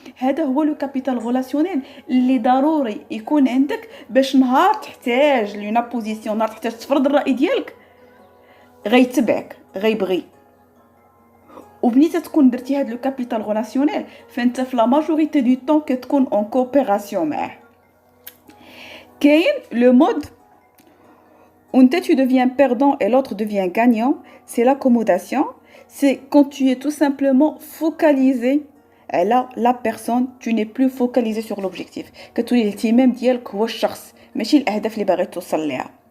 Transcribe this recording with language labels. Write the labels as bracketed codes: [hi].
[ar] هذا هو لو كابيتال غولاسيونيل اللي ضروري يكون عندك باش نهار تحتاج لونا بوزيسيون، نهار تحتاج تفرض الراي ديالك غيتبعك غيبغي. وبنيت تكون درتي هاد لو كابيتال غولاسيونيل فانت في لا ماجوريتي دو طون كتكون اون كوبيراسيون معاه. كاين [fr] لو مود où tu deviens perdant et l'autre devient gagnant, c'est l'accommodation. C'est quand tu es tout simplement focalisé à la personne, tu n'es plus focalisé sur l'objectif. [ar] كتولي الاهتمام ديالك هو الشخص ماشي الاهداف اللي باغي توصل ليها.